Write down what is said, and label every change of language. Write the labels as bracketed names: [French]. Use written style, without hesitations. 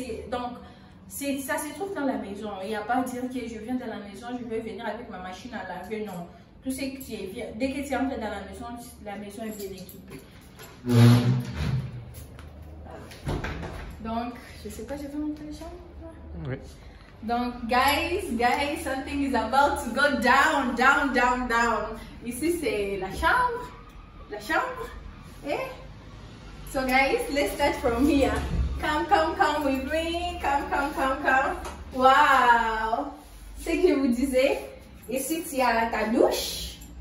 [French] Donc, ça se trouve dans la maison. Il n'y a pas à dire que je viens de la maison, je vais venir avec ma machine à laver. Non. Tout ce que tu es bien. Dès que tu entres dans la maison est bien équipée. Donc, je ne sais pas, je vais montrer les chambres. Oui. [English] Donc, guys, something is about to go down, down, down, down. [French] Ici, c'est la chambre. La chambre. Eh? [English] So, guys, let's start from here. Come with me. Come. Wow! [French] C'est que je vous disais, ici, tu as ta douche.